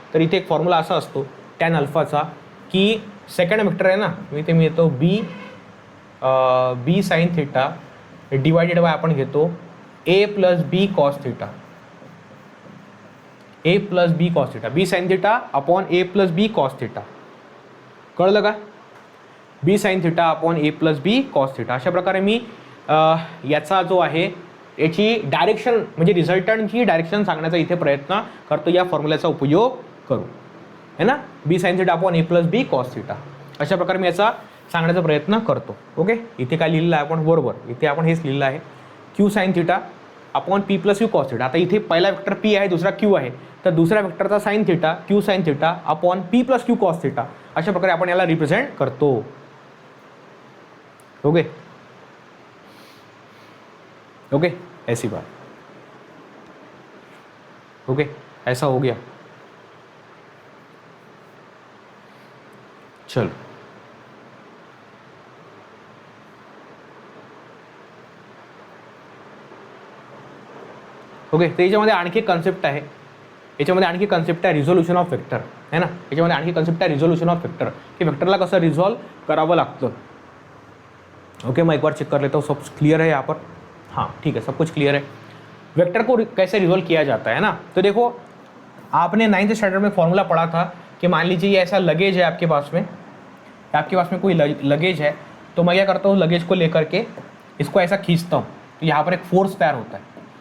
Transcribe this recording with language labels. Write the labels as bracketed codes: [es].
[mr] तर इथे एक फॉर्म्युला असा असतो टॅन अल्फाचा की सेकंड वेक्टर आहे ना, इथे मी येतो बी साइन थिटा डिवायडेड बाय आपण घेतो ए प्लस बी कॉस थिटा, ए प्लस बी कॉस थिटा, बी साइन थिटा अपॉन ए प्लस बी कॉस थिटा. कळलं का. बी साइन थिटा अपॉन ए प्लस बी कॉस थिटा. अशा प्रकारे मी याचा जो आहे याची डायरेक्शन म्हणजे रिझल्टंटची डायरेक्शन सांगण्याचा इथे प्रयत्न करतो, या फॉर्म्युल्याचा उपयोग करू, है ना. बी साइन थिटा अपॉन ए प्लस बी कॉस थिटा. अशा प्रकारे मी याचा सांगण्याचा प्रयत्न करतो. ओके. इथे काय लिहिलेलं आहे आपण, बरोबर इथे आपण हेच लिहिलं आहे, Q sine theta upon P plus Q cos theta. आता इथे पहिला वेक्टर पी आहे, दुसरा क्यू आहे, तर दुसऱ्या वेक्टरचा sine theta Q sine theta upon P plus Q cos theta. अशा प्रकारे आपण याला रिप्रेझेंट करतो. [en] Okay. [hi] ओके. ऐसी बात. ओके, ऐसा हो गया। [mr] चलो ओके, तो याच्यामध्ये आणखी कन्सेप्ट आहे, याच्यामध्ये आणखी कन्सेप्ट आहे रिझोल्युशन ऑफ वेक्टर, है ना, याच्यामध्ये आणखी कन्सेप्ट आहे रिझोल्युशन ऑफ वेक्टर, की वेक्टरला कसं रिझॉल्व करावं लागतं। [hi] ओके, मैं एक बार चेक कर लेता हूँ सब क्लियर है यहाँ पर। हाँ ठीक है, सब कुछ क्लियर है। वेक्टर को कैसे रिजोल्व किया जाता है ना, तो देखो आपने 9th स्टैंडर्ड में फॉर्मूला पढ़ा था कि मान लीजिए ये ऐसा लगेज है आपके पास में कोई लगेज है, तो मैं क्या करता हूँ, लगेज को लेकर के इसको ऐसा खींचता हूँ, तो यहाँ पर एक फोर्स तैयार होता है।